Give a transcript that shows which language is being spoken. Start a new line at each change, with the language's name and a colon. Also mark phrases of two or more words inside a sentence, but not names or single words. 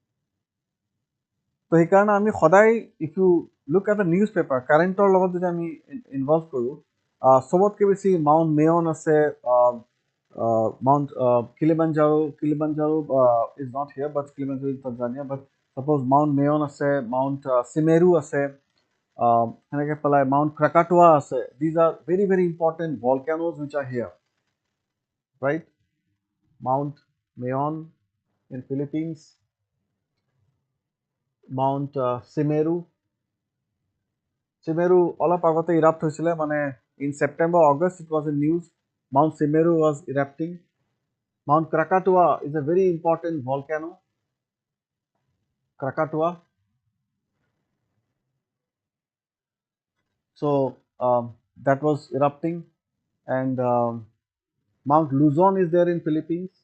Assamese: তো সেইকাৰণে আমি সদায়
English: if you look at the newspaper,
Assamese: কাৰেণ্টৰ লগত যদি আমি ইনভলভ কৰোঁ, সবতকে বেছি মাউণ্ট মেয়ন আছে,
English: Mount Kilimanjaro is not here, but Kilimanjaro is Tanzania. But Suppose
Assamese: Mount Mayon আছে, Mount Simeru আছে, সেনেকৈ পেলাই Mount Krakatoa আছে.
English: These are very, very important volcanoes which are here, right? Mount Mayon in Philippines, Mount Simeru. Simeru
Assamese: অলপ আগতে
English: erupt
Assamese: হৈছিলে, মানে
English: in September, August it was in news. Mount Simeru was erupting. Mount Krakatoa is a very important volcano. Krakatoa. So that was erupting, and Mount Luzon is there in Philippines.